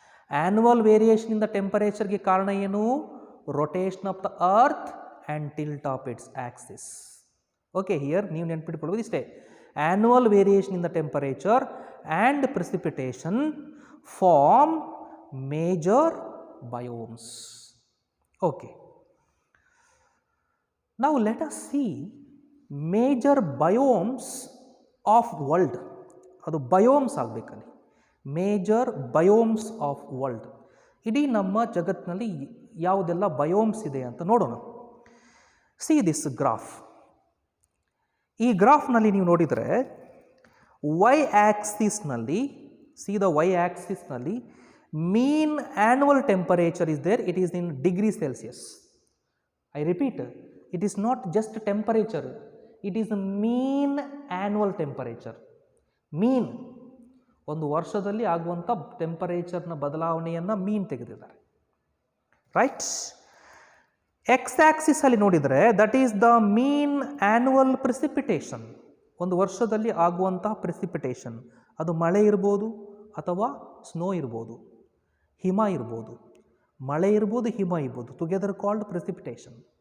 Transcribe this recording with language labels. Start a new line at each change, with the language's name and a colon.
English: annual variation in the ಟೆಂಪರೇಚರ್ಗೆ
Kannada: ಕಾರಣ ಏನು?
English: Rotation of the earth and tilt of its axis. Okay, here
Kannada: ನೀವು ನೆನ್ಪಿಟ್ಕೊಳ್ಳೋದು ಇಷ್ಟೇ,
English: Annual variation in the temperature and precipitation form major biomes. Okay, now let us see major biomes of world.
Kannada: ಅದು biomes ಆಗಬೇಕಲ್ಲಿ,
English: Major biomes of world.
Kannada: ಇಡೀ ನಮ್ಮ ಜಗತ್ತಿನಲ್ಲಿ ಯಾವುದೆಲ್ಲ biomes ಇದೆ ಅಂತ ನೋಡೋಣ.
English: See this graph.
Kannada: ಈ ಗ್ರಾಫ್ನಲ್ಲಿ ನೀವು ನೋಡಿದರೆ Y ಆಕ್ಸಿಸ್ನಲ್ಲಿ,
English: See the Y ಆಕ್ಸಿಸ್ನಲ್ಲಿ mean annual temperature is there, it is in degree Celsius. I repeat, it is not just temperature, it is a mean annual temperature.
Kannada: ಮೀನ್, ಒಂದು ವರ್ಷದಲ್ಲಿ ಆಗುವಂಥ ಟೆಂಪರೇಚರ್ನ ಬದಲಾವಣೆಯನ್ನು ಮೀನ್ ತೆಗೆದಿದ್ದಾರೆ, ರೈಟ್? ಎಕ್ಸ್ ಆಕ್ಸಿಸಲ್ಲಿ ನೋಡಿದರೆ
English: That is the mean annual precipitation.
Kannada: ಒಂದು ವರ್ಷದಲ್ಲಿ ಆಗುವಂಥ precipitation, ಅದು ಮಳೆ ಇರ್ಬೋದು ಅಥವಾ ಸ್ನೋ ಇರ್ಬೋದು, ಹಿಮ ಇರ್ಬೋದು, ಮಳೆ ಇರ್ಬೋದು, ಹಿಮ ಇರ್ಬೋದು,
English: Together called precipitation.